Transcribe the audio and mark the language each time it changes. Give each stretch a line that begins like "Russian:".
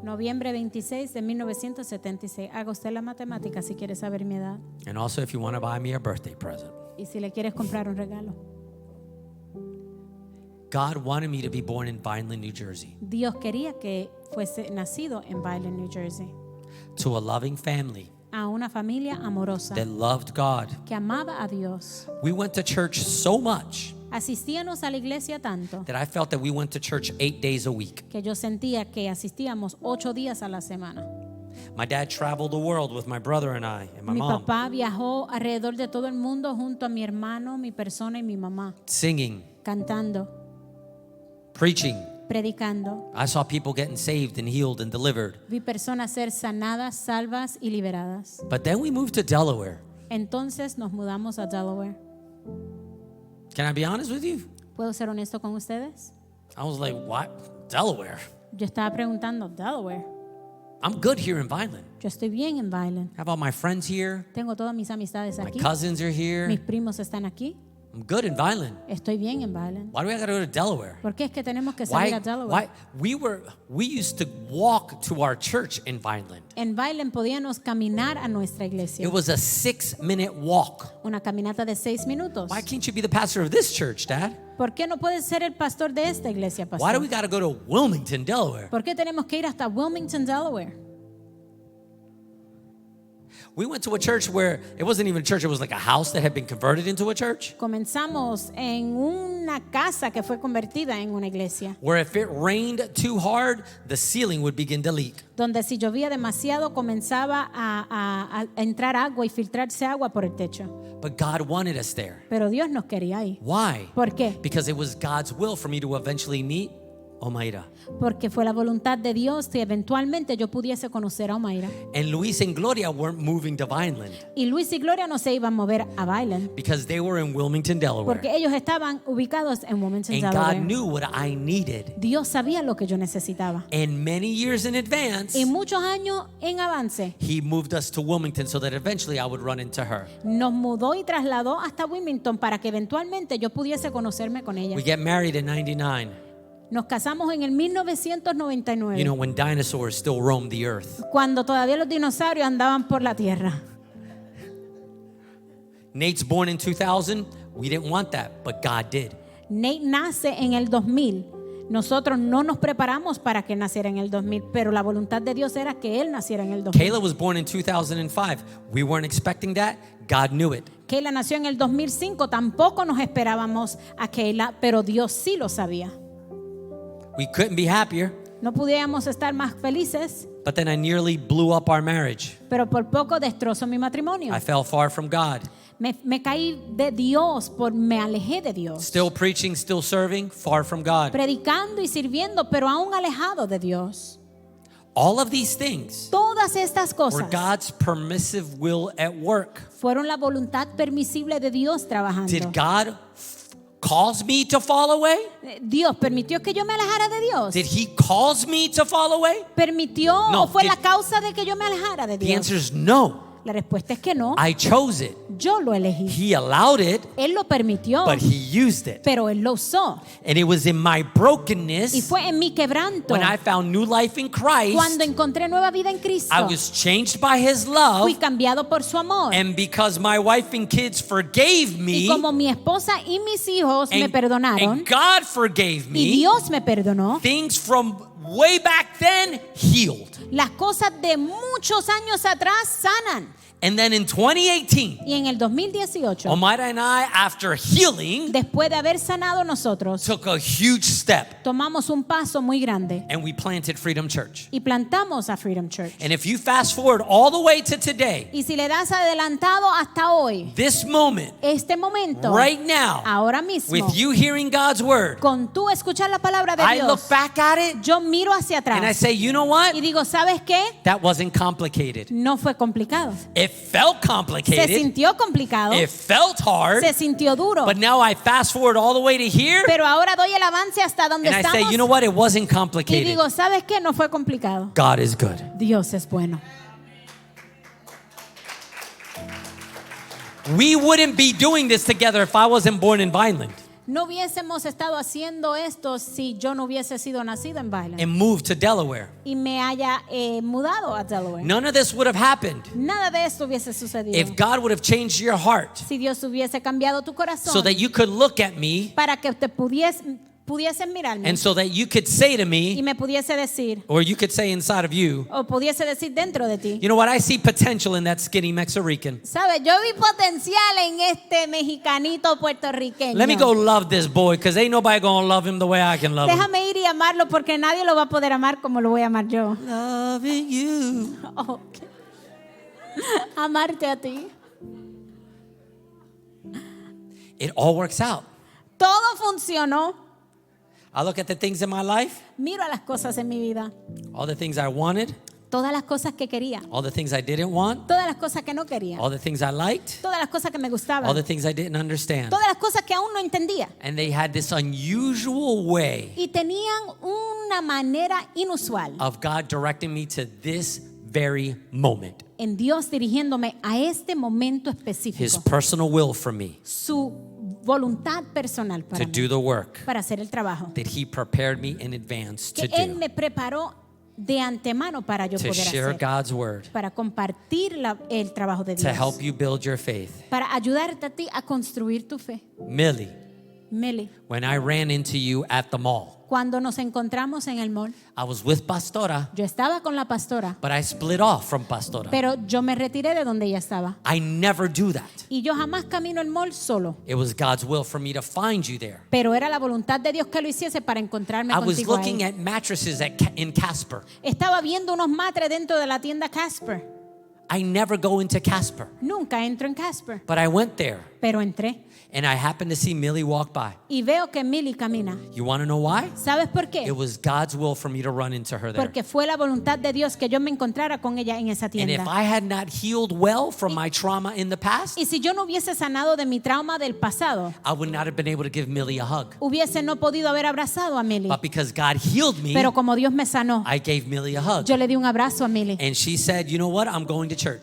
Spanish: noviembre 26 de 1976. Haga usted la matemática si quiere saber mi edad
English: And also if you want to buy me a birthday present.
Spanish: y si le quieres comprar un regalo.
English: God wanted me to be born in Vineland, New Jersey,
Spanish: Dios quería que fuese nacido en Vineland, New Jersey,
English: to a loving family
Spanish: a una familia amorosa
English: that loved God.
Spanish: que amaba a Dios.
English: We went to church so much
Spanish: Asistíamos a la iglesia tanto
English: that I felt that we went to church 8 days a week.
Spanish: que yo sentía que asistíamos 8 días a la semana.
English: My dad traveled the world with my brother and I and my
Spanish: Mi
English: mom,
Spanish: papá viajó alrededor de todo el mundo junto a mi hermano, mi persona y mi mamá,
English: singing,
Spanish: cantando,
English: preaching.
Spanish: predicando.
English: I saw people getting saved and healed and delivered.
Spanish: Vi personas ser sanadas, salvas y liberadas.
English: But then we moved to Delaware.
Spanish: Entonces nos mudamos a Delaware.
English: Can I be honest with you?
Spanish: ¿Puedo ser honesto con ustedes?
English: I was like, what? Delaware?
Spanish: Yo estaba preguntando, Delaware.
English: I'm good here in Vineland.
Spanish: Yo estoy bien en Vineland.
English: How about my friends here?
Spanish: Tengo todas mis amistades
English: My
Spanish: aquí.
English: cousins are
Spanish: Mis
English: here.
Spanish: primos están aquí.
English: I'm good in Vineland.
Spanish: Estoy bien en Vineland.
English: Why do I got to go to Delaware?
Spanish: ¿Por qué es que tenemos que salir a Delaware?
English: We used to walk to our church in Vineland.
Spanish: En Vineland podíamos caminar a nuestra iglesia.
English: It was a 6-minute walk.
Spanish: Una caminata de 6 minutos.
English: Why can't you be the pastor of this church, Dad?
Spanish: ¿Por qué no puedes ser el pastor de esta iglesia,
English: Why do we
Spanish: pastor?
English: got to go to Wilmington, Delaware?
Spanish: ¿Por qué tenemos que ir hasta Wilmington, Delaware?
English: We went to a church where it wasn't even a church, it was like a house that had been converted into a church.
Spanish: Comenzamos en una casa que fue convertida en una iglesia,
English: Where if it rained too hard, the ceiling would begin to leak.
Spanish: donde si llovía demasiado comenzaba a entrar agua y filtrarse agua por el techo.
English: But God wanted us there.
Spanish: Pero Dios nos quería ahí.
English: Why?
Spanish: ¿Por qué?
English: Because it was God's will for me to eventually meet Omaira.
Spanish: Porque fue la voluntad de Dios que eventualmente yo pudiese conocer a Omaira.
English: And Luis and Gloria weren't moving to Vineland
Spanish: Y Luis y Gloria no se iban a mover a Vineland
English: because they were in Wilmington, Delaware.
Spanish: porque ellos estaban ubicados en Wilmington,
English: And God
Spanish: Delaware.
English: knew what I needed.
Spanish: Dios sabía lo que yo necesitaba.
English: And many years in advance,
Spanish: Y muchos años en avance
English: He moved us to Wilmington so that eventually I would run into her.
Spanish: nos mudó y trasladó hasta Wilmington para que eventualmente yo pudiese conocerme con ella.
English: We get married in 99.
Spanish: Nos casamos en el 1999,
English: You know, when dinosaurs still roamed the earth.
Spanish: cuando todavía los dinosaurios andaban por la tierra.
English: Nate's born in 2000. We didn't want that, but God did.
Spanish: Nate nace en el 2000. Nosotros no nos preparamos para que naciera en el 2000, pero la voluntad de Dios era que él naciera en el 2000.
English: Kayla was born in 2005. We weren't expecting that. God knew it.
Spanish: Kayla nació en el 2005, tampoco nos esperábamos a Kayla, pero Dios sí lo sabía.
English: We couldn't be happier.
Spanish: No pudiéramos estar más felices,
English: But then I nearly blew up our marriage.
Spanish: pero por poco destrozo mi matrimonio.
English: I fell far from God.
Spanish: Me caí de Dios, me alejé de Dios.
English: Still preaching, still serving, far from God.
Spanish: Predicando y sirviendo, pero aún alejado de Dios.
English: All of these things
Spanish: Todas estas
English: were
Spanish: cosas
English: God's permissive will at work.
Spanish: fueron la voluntad permisible de Dios trabajando.
English: Did God cause me to fall away?
Spanish: Dios permitió que yo me alejara de Dios.
English: Did He cause me to fall away?
Spanish: ¿Permitió
English: No,
Spanish: o fue
English: did-
Spanish: la causa de que yo me alejara de
English: The
Spanish: Dios?
English: answer is no.
Spanish: La respuesta es que no.
English: I chose it.
Spanish: Yo lo elegí.
English: He allowed it,
Spanish: Él lo permitió,
English: but He used it.
Spanish: pero Él lo usó.
English: And it was in my
Spanish: Y
English: brokenness
Spanish: fue en mi quebranto
English: when I found new life in Christ.
Spanish: cuando encontré nueva vida en Cristo.
English: I was changed by His love.
Spanish: Fui cambiado por su amor.
English: And because my wife and kids forgave
Spanish: Y
English: me,
Spanish: como mi esposa y mis hijos me perdonaron
English: and God forgave
Spanish: y
English: me,
Spanish: Dios me perdonó,
English: things from way back then healed.
Spanish: las cosas de muchos años atrás sanan.
English: And then in 2018,
Spanish: Y en el 2018,
English: Omaira and I, after healing,
Spanish: después de haber sanado nosotros,
English: took a huge step
Spanish: tomamos un paso muy grande
English: and we planted Freedom Church.
Spanish: y plantamos a Freedom Church.
English: And if you fast forward all the way to today,
Spanish: Y si le das adelantado hasta hoy,
English: this moment,
Spanish: este momento,
English: right now,
Spanish: ahora mismo,
English: with you hearing God's word,
Spanish: con tú escuchar la palabra de
English: I
Spanish: Dios,
English: look back at it
Spanish: yo miro hacia
English: and I
Spanish: atrás
English: say, you know what?
Spanish: y digo, ¿sabes qué?
English: That wasn't complicated.
Spanish: No fue complicado.
English: It felt
Spanish: Se
English: complicated.
Spanish: sintió complicado,
English: It felt hard.
Spanish: se sintió duro,
English: But now I fast forward all the way to here
Spanish: pero ahora doy el avance hasta donde
English: and I say,
Spanish: estamos
English: you know what? It wasn't
Spanish: y
English: complicated.
Spanish: digo, ¿sabes qué? No fue complicado.
English: God is good.
Spanish: Dios es bueno.
English: We wouldn't be doing this together if I wasn't born in Vineland
Spanish: No hubiésemos estado haciendo esto si yo no hubiese sido nacido en Vineland
English: and moved to Delaware.
Spanish: y me haya mudado a Delaware.
English: None of this would have happened
Spanish: Nada de esto hubiese sucedido
English: if God would have changed your heart
Spanish: si Dios hubiese cambiado tu corazón
English: so that you could look at me
Spanish: para que te pudiesen mirarme
English: and so that you could say to
Spanish: y
English: me,
Spanish: me pudiese decir
English: or you could say inside of you,
Spanish: o pudiese decir dentro de ti,
English: you know what? I see potential in that skinny Mexican.
Spanish: ¿sabes? Yo vi potencial en este mexicanito puertorriqueño.
English: Let me go love this boy because ain't nobody going to love him the way I can love him.
Spanish: Déjame ir y amarlo porque nadie lo va a poder amar como lo voy a amar yo.
English: Loving you. Oh, okay.
Spanish: Amarte a ti.
English: It all works out.
Spanish: Todo funcionó.
English: I look at the things in my life,
Spanish: Miro a las cosas en mi vida.
English: all the things I wanted,
Spanish: Todas las cosas que quería.
English: all the things I didn't want,
Spanish: Todas las cosas que no quería.
English: all the things I liked,
Spanish: Todas las cosas que me
English: all
Spanish: gustaban.
English: the things I didn't understand.
Spanish: Todas las cosas que aún no entendía.
English: And they had this unusual way
Spanish: Y tenían una manera inusual
English: of God directing me to this very moment.
Spanish: en Dios dirigiéndome a este momento
English: His
Spanish: específico.
English: personal will for me
Spanish: Su voluntad personal
English: to
Spanish: para mí,
English: do the work
Spanish: para hacer el trabajo.
English: that He prepared me in advance to
Spanish: Que Él
English: do,
Spanish: me preparó de antemano para yo
English: to
Spanish: poder
English: share
Spanish: hacer.
English: God's word,
Spanish: Para compartir el trabajo de
English: to
Spanish: Dios.
English: help you build your faith.
Spanish: Para ayudarte a ti a construir tu fe.
English: Millie,
Spanish: Meli,
English: when I ran into you at the mall,
Spanish: cuando nos encontramos en el mall,
English: I was with Pastora,
Spanish: yo estaba con la pastora,
English: but I split off from Pastora.
Spanish: pero yo me retiré de donde ella estaba.
English: I never do that.
Spanish: Y yo jamás camino el mall solo.
English: It was God's will for me to find you there.
Spanish: Pero era la voluntad de Dios que lo hiciese para encontrarme
English: I was
Spanish: contigo ahí.
English: looking at mattresses in Casper.
Spanish: Estaba viendo unos matres dentro de la tienda Casper.
English: I never go into Casper,
Spanish: Nunca entro en Casper,
English: but I went there
Spanish: pero entré
English: and I happened to see Millie walk by.
Spanish: y veo que Millie camina.
English: You want to know why?
Spanish: ¿Sabes por qué?
English: It was God's will for me to run into her there.
Spanish: Porque fue la voluntad de Dios que yo me encontrara con ella en esa
English: And if
Spanish: tienda.
English: I had not healed well from my trauma in the past,
Spanish: Y si yo no hubiese sanado de mi trauma del pasado,
English: I would not have been able to give Millie a hug.
Spanish: hubiese no podido haber abrazado a Millie.
English: But because God healed me,
Spanish: Pero como Dios me sanó,
English: I gave Millie a hug.
Spanish: yo le di un abrazo a Millie.
English: And she said, you know what? I'm going to church.